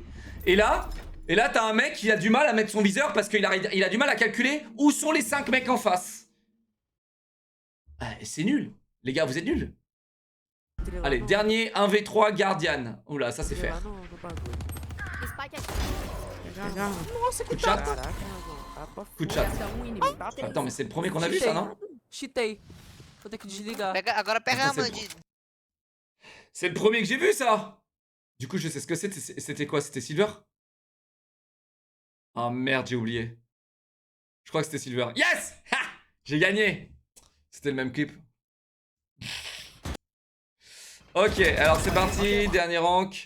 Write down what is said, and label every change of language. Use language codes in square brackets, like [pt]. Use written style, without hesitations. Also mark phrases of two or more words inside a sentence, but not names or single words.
[fr] Et là t'as un mec qui a du mal à mettre son viseur parce qu'il a du mal à calculer où sont les 5 mecs en face. C'est nul. Les gars, vous êtes nuls. Allez, dernier 1v3 Guardian. Oula, ça c'est faire. Coup de chat. [pt] Caraca, Thiago. Ah, pra [fr] Coup de chat. [pt] Resta um inimigo. [fr] Attends, mais c'est le premier qu'on a vu ça, non? [pt] Cheatei. Vou ter que desligar. Agora pega [fr] Attends, a c'est Mandy. C'est le premier que j'ai vu ça. Du coup, je sais ce que c'était. C'était quoi? C'était Silver? Ah merde, j'ai oublié. Je crois que c'était Silver. Yes! Ha! J'ai gagné. C'était le même clip. Ok, alors c'est parti, dernier rank.